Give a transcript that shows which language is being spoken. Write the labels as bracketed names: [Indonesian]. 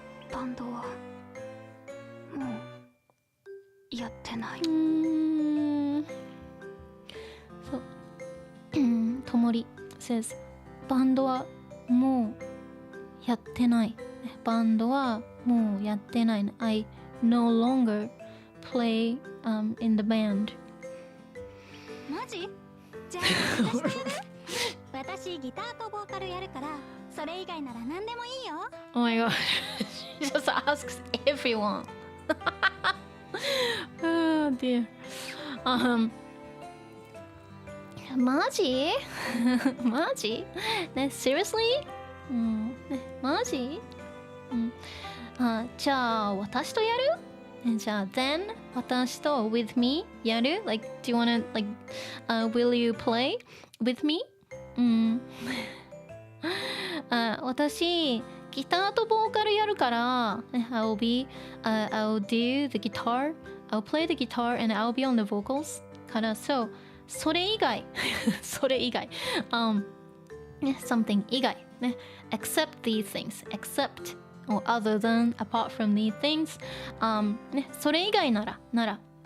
[Japanese] バンドはもうやってない。そう。ともり [English] says [Japanese] バンドはもうやってない。バンドはもうやってない。 [English] I no longer play、in the band. [Japanese] マジ？じゃあ私やる？私ギターとボーカルやるから、それ以外なら何でもいいよ。 [English] Oh my god. She just asks everyone. Oh dear. [Japanese] マジマジね、 [English] seriously? [Japanese] ね、マジじゃあ、私とやるじゃあ、 [English] then [Japanese] 私と [English] with me [Japanese] やる [English] Like, do you wanna, will you play with me? [Japanese] 私、ギターとボーカルやるから、 [English] I'll do the guitar, I'll play the guitar and I'll be on the vocals [Japanese] から、 [English] so [Japanese] それ以外 [English] something [Japanese] 以外ね [English] except these things except or other than apart from these things [Japanese] ねそれ以外なら